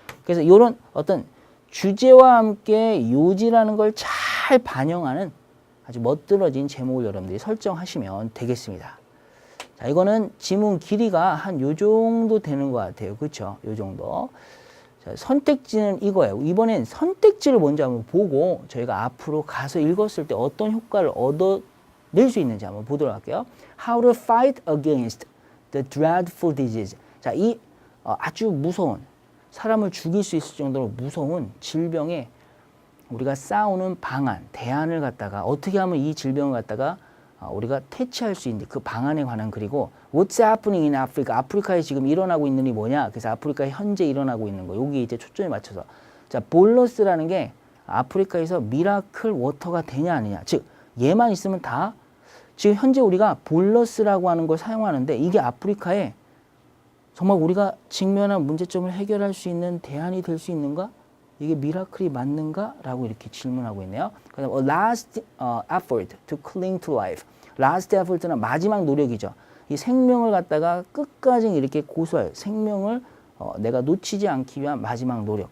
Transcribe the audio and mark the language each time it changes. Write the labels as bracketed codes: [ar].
[ko] 그래서 이런 어떤 주제와 함께 요지라는 걸 잘 반영하는 아주 멋들어진 제목을 여러분들이 설정하시면 되겠습니다. 자, 이거는 지문 길이가 한 요 정도 되는 것 같아요. 그렇죠? 요 정도. 자, 선택지는 이거예요. 이번엔 선택지를 먼저 한번 보고 저희가 앞으로 가서 읽었을 때 어떤 효과를 낼 수 있는지 한번 보도록 할게요. [en] How to fight against the dreadful disease. [ko] 자, 이 아주 무서운 사람을 죽일 수 있을 정도로 무서운 질병에 우리가 싸우는 방안, 대안을 갖다가 어떻게 하면 이 질병을 갖다가 우리가 퇴치할 수 있는지 그 방안에 관한 글이고 [en] What's happening in Africa? [ko] 아프리카에 지금 일어나고 있는 일이 뭐냐? 그래서 아프리카에 현재 일어나고 있는 거. 여기 이제 초점이 맞춰서. 자, 볼러스라는 게 아프리카에서 미라클 워터가 되냐 아니냐. 즉 얘만 있으면 다 지금 현재 우리가 볼러스라고 하는 걸 사용하는데 이게 아프리카에 정말 우리가 직면한 문제점을 해결할 수 있는 대안이 될 수 있는가? 이게 미라클이 맞는가? 라고 이렇게 질문하고 있네요. 그 다음 [en] last effort to cling to life. [ko] last effort는 마지막 노력이죠. 이 생명을 갖다가 끝까지 이렇게 고수할 생명을 내가 놓치지 않기 위한 마지막 노력.